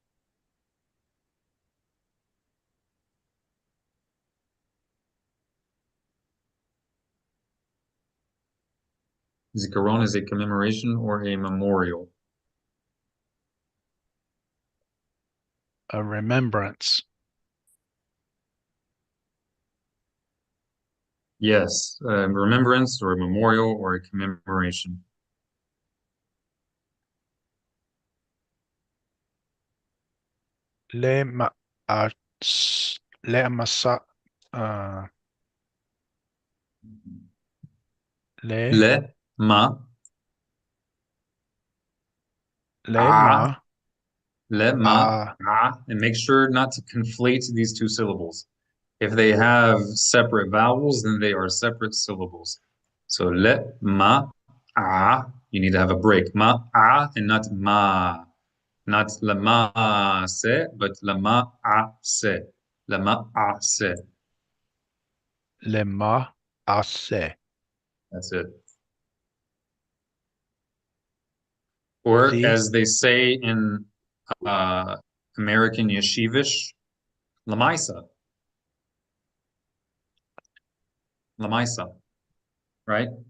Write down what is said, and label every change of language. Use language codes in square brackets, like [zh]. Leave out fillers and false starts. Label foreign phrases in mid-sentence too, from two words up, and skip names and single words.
[en] Zikaron is a commemoration or a memorial. a remembrance. Yes, a remembrance or a memorial or a commemoration. [he] Le ma, le masa, le, Le, ma, le ah, ma, le, ma, ah, [en] ah, and make sure not to conflate these 2 syllables. If they have separate vowels, then they are separate syllables. [he] So le, ma, [en] ah, you need to have a break. Ma, ah, and not ma. Not [he] la ma se, [en] but [he] la ma a se. La ma a se. le ma, assez. [en] That's it. Or Z, as they say in American Yeshivish, Lamaisa. Lamaisa, right?